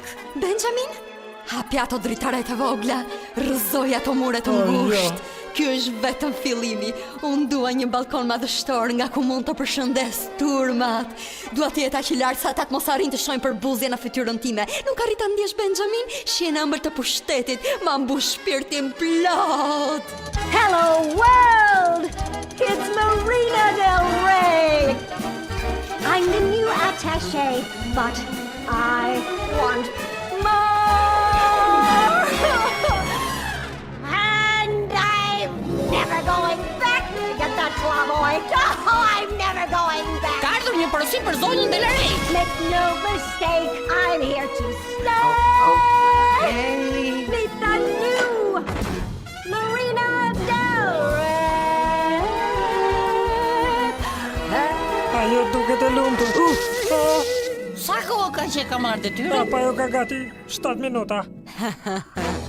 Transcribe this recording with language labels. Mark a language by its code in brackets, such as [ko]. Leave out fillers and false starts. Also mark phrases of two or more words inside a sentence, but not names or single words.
[sq] Benjamin, hapi ato dritaret e vogla, rrëzoj ato mure të ngusht. Ky është vetëm fillimi. Unë dua një balkon madhështor nga ku mund të përshëndes turmat. Dua të jetë aq i lartë sa ata të mos arrin të shohin për buzje në fytyrën time. Nuk arrit ta ndjesh Benjamin, shihen ëmbël të pushtetit, ma mbush shpirtin plot. [en] Hello world! It's Marina Del Rey! I'm the new attaché, but I want more! And I'm never going back to get that flamboy. Oh, I'm never going back! [sq] Ka ardhur një porosi për zonjën Del Rey. [en] Make no mistake, I'm here to stay! Meet the new Marina Del Rey! [sq] Ajo duket e lumtur. Sa kohë ka që ka marrë detyrën? Pa jo ka gati 7 minuta.